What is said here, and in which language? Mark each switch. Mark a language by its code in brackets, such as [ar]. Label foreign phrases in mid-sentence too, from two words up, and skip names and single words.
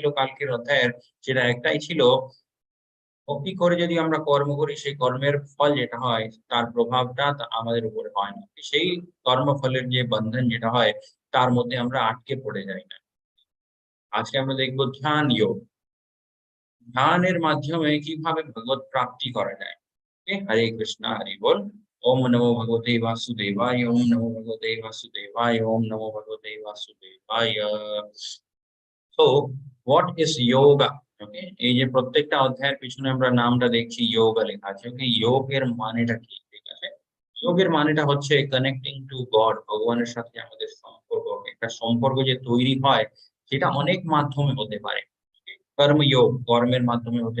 [bn] কালকের অধ্যায়ের সেটা একটাই ছিল ভক্তি করে যদি আমরা কর্ম করি সেই কর্মের ফল যেটা হয় তার প্রভাবটা আমাদের উপরে হয় না সেই কর্মফলের যে বন্ধন যেটা হয় তার মধ্যে আমরা আটকে পড়ে যাই না আজকে আমরা দেখবো ধ্যান যোগ ধ্যানের মাধ্যমে কিভাবে ভগবত প্রাপ্তি করা যায় হরে কৃষ্ণ হরি বল [sa] ওম নমো ভগবতে বাসুদেবায় ওম নমো ভগবতে বাসুদেবায় ওম নমো ভগবতে বাসুদেবায় [bn] তো [en] What is yoga [bn] ওকে এই যে প্রত্যেকটা অধ্যায়ের পিছনে আমরা নামটা দেখছি যোগা লেখা আছে ওকে যোগের মানেটা কি ঠিক আছে যোগের মানেটা হচ্ছে [en] connecting to God [bn] ভগবানের সাথে আমাদের সম্পর্ক একটা সম্পর্ক যে তৈরি হয় সেটা অনেক মাধ্যমে হতে পারে কর্মযোগ কর্মের মাধ্যমে হতে